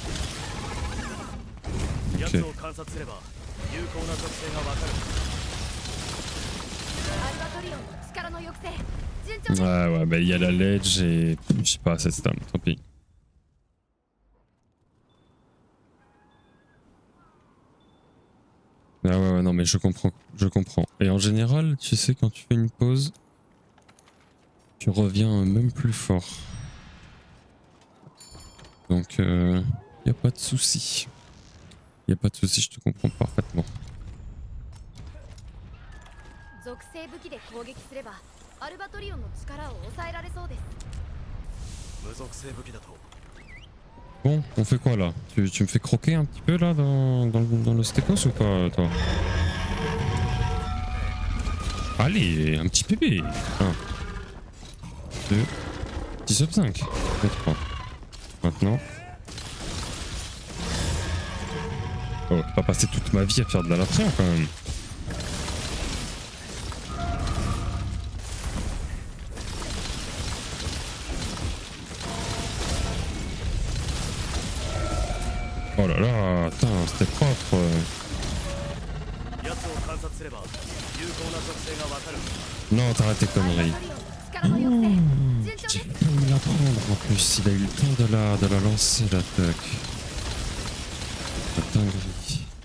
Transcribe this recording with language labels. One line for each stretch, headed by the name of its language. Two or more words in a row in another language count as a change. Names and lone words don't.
Japanese: 奴を観察すれば有効な属性がわかるアルバトリオンの力の抑制順調です。
French: Ouais, mais il y a la ledge et je sais pas, cette stam, tant pis. Ah ouais, non mais je comprends. Et en général, tu sais, quand tu fais une pause, tu reviens même plus fort. Donc, y a pas de souci. Y a pas de souci, je te comprends parfaitement.
Japanese: 属性武器で攻撃すればアルバトリオンの力を抑えられそうです。無属性武器だと
French: Bon, on fait quoi là? Tu me fais croquer un petit peu là dans le stécos ou pas, toi? Allez, un petit bébé. 1, 2, 10 sub 5. Et 3. Maintenant. Oh, je vais pas passer toute ma vie à faire de la latréon quand même. Oh là là, attends, c'était propre.
Japanese: 奴を観察すれば有効な属性がわかる
French: Non, t'arrêtes tes
Japanese: アルバ
French: conneries.
Japanese: トリオンの力の抑制順
French: J'ai
Japanese: 調です。
French: failli la prendre en plus, il a eu le temps de la lancer l'attaque. La dinguerie.